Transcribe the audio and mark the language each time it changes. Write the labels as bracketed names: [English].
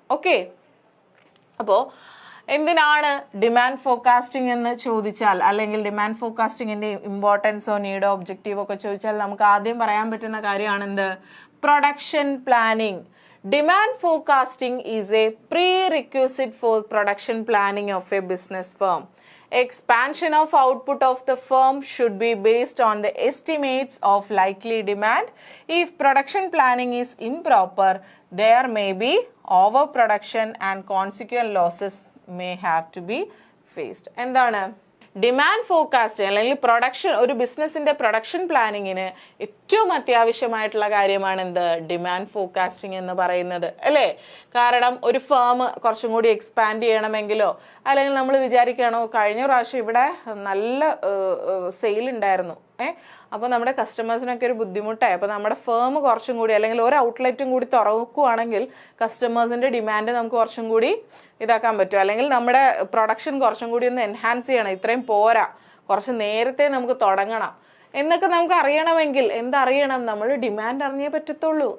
[Malayalam] Okay, അപ്പോൾ എന്തിനാണ് demand forecasting എന്ന് ചോദിച്ചാൽ, അല്ലെങ്കിൽ ഡിമാൻഡ് ഫോർകാസ്റ്റിംഗിന്റെ ഇമ്പോർട്ടൻസോ നീഡോ ഒബ്ജക്റ്റീവോ ഒക്കെ ചോദിച്ചാൽ നമുക്ക് ആദ്യം പറയാൻ പറ്റുന്ന കാര്യമാണ് എന്ത്, production planning. [English] Demand forecasting is a prerequisite for production planning of a business firm. expansion of output of the firm should be based on the estimates of likely demand. If production planning is improper, there may be overproduction and consequent losses may have to be faced. [Malayalam] എന്താണ് demand forecasting അല്ലെങ്കിൽ production, ഒരു ബിസിനസിന്റെ production പ്ലാനിങ്ങിന് ഏറ്റവും അത്യാവശ്യമായിട്ടുള്ള കാര്യമാണ് എന്ത്, demand forecasting എന്ന് പറയുന്നത് അല്ലേ? കാരണം ഒരു ഫേം കുറച്ചും കൂടി എക്സ്പാൻഡ് ചെയ്യണമെങ്കിലോ, അല്ലെങ്കിൽ നമ്മൾ വിചാരിക്കുകയാണോ കഴിഞ്ഞ പ്രാവശ്യം ഇവിടെ നല്ല സെയിൽ ഉണ്ടായിരുന്നു, അപ്പോൾ നമ്മുടെ കസ്റ്റമേഴ്സിനൊക്കെ ഒരു ബുദ്ധിമുട്ടായി, അപ്പോൾ നമ്മുടെ ഫേം കുറച്ചും കൂടി അല്ലെങ്കിൽ ഒരു ഔട്ട്ലെറ്റും കൂടി തുറക്കുകയാണെങ്കിൽ കസ്റ്റമേഴ്സിന്റെ ഡിമാൻഡ് നമുക്ക് കുറച്ചും കൂടി ഇതാക്കാൻ പറ്റും, അല്ലെങ്കിൽ നമ്മുടെ പ്രൊഡക്ഷൻ കുറച്ചും കൂടി ഒന്ന് എൻഹാൻസ് ചെയ്യണം, ഇത്രയും പോരാ, കുറച്ച് നേരത്തെ നമുക്ക് തുടങ്ങണം എന്നൊക്കെ നമുക്ക് അറിയണമെങ്കിൽ എന്തറിയണം, നമ്മൾ ഡിമാൻഡ് അറിഞ്ഞേ പറ്റത്തുള്ളൂ.